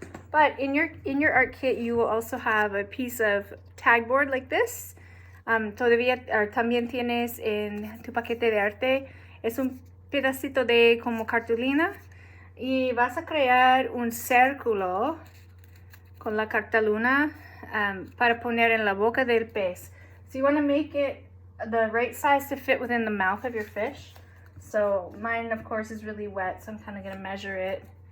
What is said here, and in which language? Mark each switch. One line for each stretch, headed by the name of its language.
English: But in your art kit, you will also have a piece of tag board like this.
Spanish: También tienes en tu paquete de arte, es un pedacito de como cartulina y vas a crear un círculo con la cartulina para poner en la boca del pez.
English: So you want to make it the right size to fit within the mouth of your fish. So mine, of course, is really wet, so I'm kind of going to measure it.